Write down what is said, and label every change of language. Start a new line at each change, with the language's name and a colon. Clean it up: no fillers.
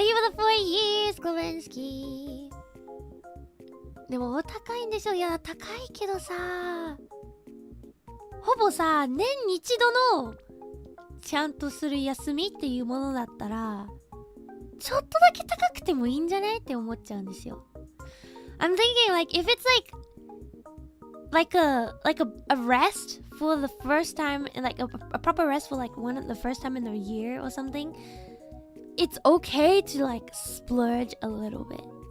English: Thank you for the 4 years, Glowensky.
Japanese: でもお高いんでしょ。いや高いけどさ。ほぼさ、年に一度のちゃんとする休みっていうものだったら、ちょっとだけ高くてもいいんじゃないって思っちゃうんですよ。
English: I'm thinking like if it's like a rest for the first time, like a proper rest for like the first time in a year or something, it's okay to like splurge a little bit.